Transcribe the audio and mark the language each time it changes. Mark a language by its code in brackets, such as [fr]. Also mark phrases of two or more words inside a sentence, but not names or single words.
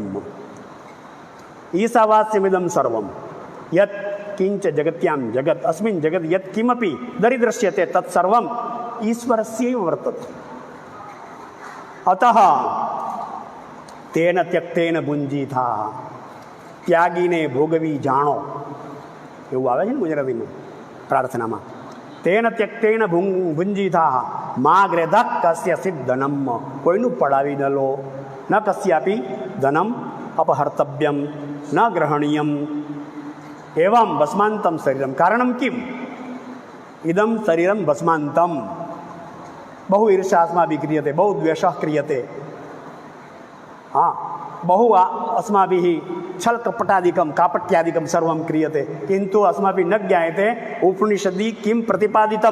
[sa] ईशावास्यमिदं सर्वं यत् किंच जगत्यां जगत् अस्मिन् जगत् यत् किमपि दरिदृश्यते तत्सर्वं ईश्वरस्यैव वर्तते। अतः तेन त्यक्तेन भुञ्जीथाः। [gu] ત્યાગીને ભોગવી જાણો એવું આવે છે ને ગુજરાતીમાં પ્રાર્થનામાં। [sa] તેન ત્યક્તેન ભુંજીથાઃ મા ગ્રેધઃ કસ્યચિદ ધનમ। [gu] કોઈનું પડાવી ન લો। [sa] ન કસ્યાપી ધનમ અપહર્તવ્યમ ન ગ્રહણીયમ। एवं भस्मान्तं शरीरं। कारणं किम्? इदं शरीरं भस्मान्तं। बहु ईर्ष्या अस्माभिः क्रियते, बहु द्वेषः क्रियते। हाँ, बहु अस्माभिः छलकपटादिकं कापट्यादिकं सर्वं क्रियते, किन्तु अस्माभिः न ज्ञायते उपनिषदि किं प्रतिपादितं।